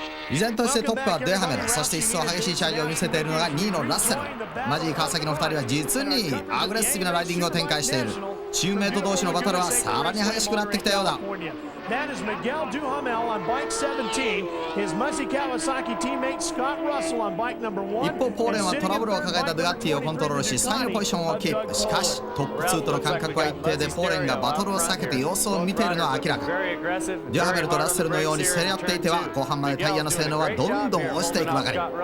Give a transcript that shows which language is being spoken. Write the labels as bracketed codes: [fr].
[ja] 依然としてトップはデュハメル、そして一層激しいチャージを見せているのが2位のラッセル。マジー川崎の2人は実にアグレッシブなライディングを展開している。チームメイト同士のバトルはさらに激しくなってきたようだ。 [en] That is Miguel Duhamel on bike 17, his Muzzy Kawasaki teammate Scott Russell on bike number 1. [ja] 一方ポーレンはトラブルを抱えたドゥガッティをコントロールし3位のポジションをキープ。しかしトップ2との間隔は一定で、ポーレンがバトルを避けて様子を見ているのは明らか。デュハメルとラッセルのように競り合っていては後半までタイヤの性能はどんどん落ちていくばかり。